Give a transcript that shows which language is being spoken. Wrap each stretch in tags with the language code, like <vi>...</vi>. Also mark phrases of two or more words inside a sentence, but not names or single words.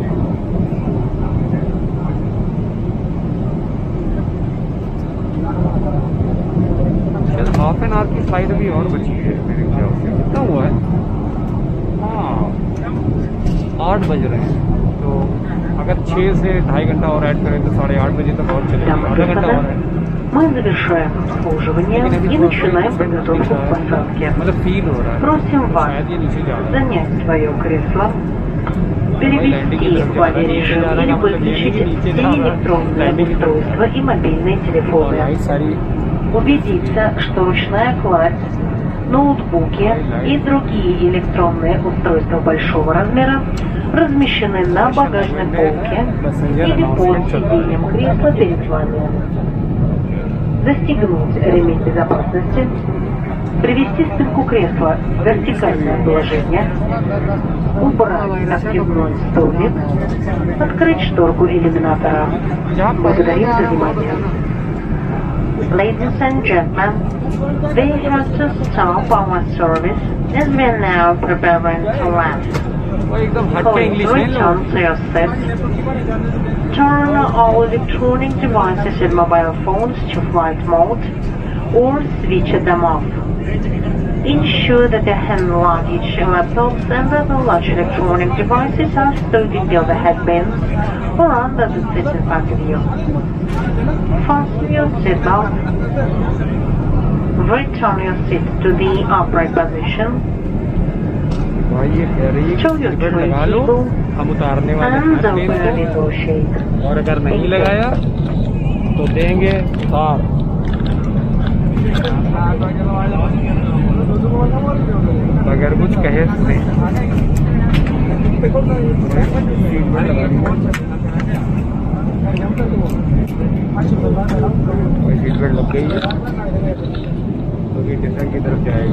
<hi>शायद</hi> <en>half an hour</en> <hi>की फ्लाइट अभी और बची है मेरे ख्याल से। कितना हुआ है? हाँ, 8 बज रहे हैं। तो अगर 6 से 2.5 घंटा और ऐड करें तो 8:30 बजे तक और चलेगा, आधा घंटा और है।</hi> <ru>Мы завершаем обслуживание и начинаем подготовку к посадке.</ru> <hi>मतलब फील हो रहा है,</hi> <ru>Просим вас</ru> <hi>शायद ये नीचे जा रहा है।</hi> <ru>занять свое кресло, перевести в авиарежим или выключить все электронные устройства и мобильные телефоны.</ru> <hi>लाइट सारी</hi> <ru>Убедиться, что ручная кладь, ноутбуки и другие электронные устройства большого размера размещены на багажной полке или под сиденьем кресла перед вами. Застегнуть ремень безопасности, привести спинку кресла в вертикальное положение, убрать откидной столик, открыть шторку иллюминатора. Благодарим за внимание.</ru> <en>Ladies and gentlemen, we have to stop our service as we are now preparing to land.</en> <hi>वो एकदम हटके</hi> <en>Please</en> <hi>इंग्लिश में</hi> <en>return to your seats. Turn all electronic devices and mobile phones to flight mode or switch them off. Ensure that the hand luggage, laptops and other large electronic devices are stowed in the overhead bins or under the seat in front of you. Fasten your seatbelt. Return your seat to the upright position.</en> <hi>भाई ये कह रही है</hi> <en>Show your</en> <hi>कि</hi> <en>tray</en> <hi>लगा लो,</hi> <en>table</en> <hi>हम उतारने वाले</hi> <en>and</en> <hi>हैं</hi> <en>open</en> <hi>प्लेन</hi> <en>a</en> <hi>से,</hi> <en>little shade.</en> <hi>और अगर नहीं लगाया तो देंगे उतार। अगर कुछ कहे सुने। सीट बेल्ट लग गई है तो ये स्टेशन की तरफ जाएगा।</hi>